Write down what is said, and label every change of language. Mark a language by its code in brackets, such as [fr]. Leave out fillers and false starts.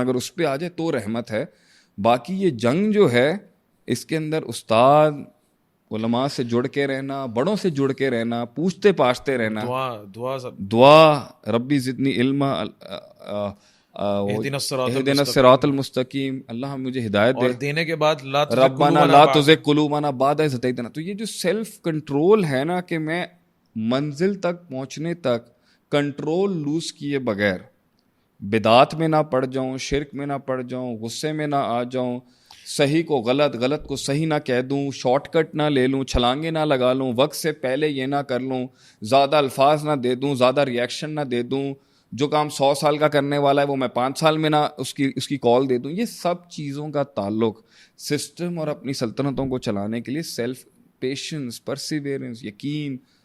[ur] اگر اس پہ آ جائے تو رحمت ہے. باقی یہ جنگ جو ہے اس کے اندر استاد علماء سے جڑ کے رہنا، بڑوں سے جڑ کے رہنا، پوچھتے پاچھتے رہنا، دعا [ar] ربی زدنی علما، اہدنا الصراط المستقیم، [ur] اللہ مجھے ہدایت دے، اور دینے کے بعد [ar] ربنا لا تزغ قلوبنا بعد اذ ہدیتنا. [ur] تو یہ جو [en] self control [ur] ہے نا، کہ میں منزل تک پہنچنے تک [en] control lose [ur] کیے بغیر بدعات میں نہ پڑ جاؤں، شرک میں نہ پڑ جاؤں، غصے میں نہ آ جاؤں، صحیح کو غلط، غلط کو صحیح نہ کہہ دوں، شارٹ کٹ نہ لے لوں، چھلانگیں نہ لگا لوں، وقت سے پہلے یہ نہ کر لوں، زیادہ الفاظ نہ دے دوں، زیادہ ریئیکشن نہ دے دوں، جو کام 100 سال کا کرنے والا ہے وہ میں 5 سال میں نہ اس کی کال دے دوں. یہ سب چیزوں کا تعلق سسٹم اور اپنی سلطنتوں کو چلانے کے لیے [en] self patience, perseverance, [ur] یقین،